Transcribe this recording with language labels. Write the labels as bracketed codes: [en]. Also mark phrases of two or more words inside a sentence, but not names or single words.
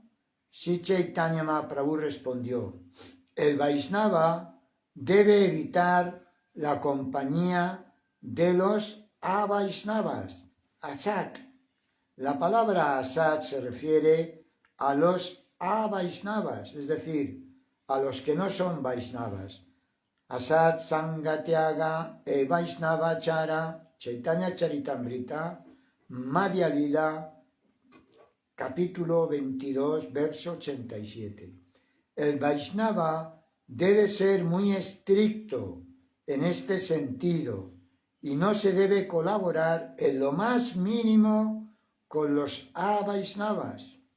[es] Sri Chaitanya Mahaprabhu respondió, el Vaishnava debe evitar la compañía de los avaishnavas, asat. La palabra asat se refiere a los avaishnavas, es decir, a los que no son vaishnavas. [bn] অসৎসঙ্গত্যাগ এই বৈষ্ণব আচার, Chaitanya Charitamrita, Madhya Lila, [es] capítulo 22, verso 87. El Vaishnava debe ser muy estricto en este sentido y no se debe colaborar en lo más mínimo con los avaishnavas.